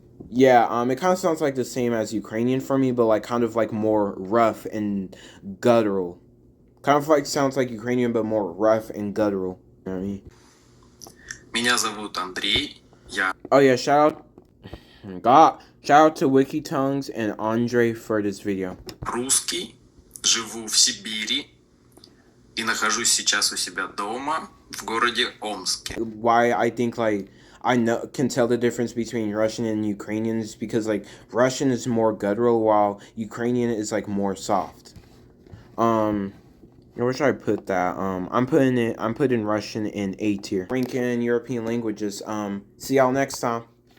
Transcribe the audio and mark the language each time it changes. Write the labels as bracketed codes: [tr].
[en] Yeah, it kind of sounds like the same as Ukrainian for me, but like kind of like more rough and guttural. Kind of like sounds like Ukrainian, but more rough and guttural. You know what I mean? [ru] Меня зовут Андрей. [en] Oh yeah, shout out to WikiTongues and Andre for this video. [ru] Русский, живу в Сибири и нахожусь сейчас у себя дома в городе Омске. [en] Why I think like I can tell the difference between Russian and Ukrainian is because like Russian is more guttural while Ukrainian is like more soft. I wish I put that. I'm putting Russian in A tier. Ranking European languages. See y'all next time.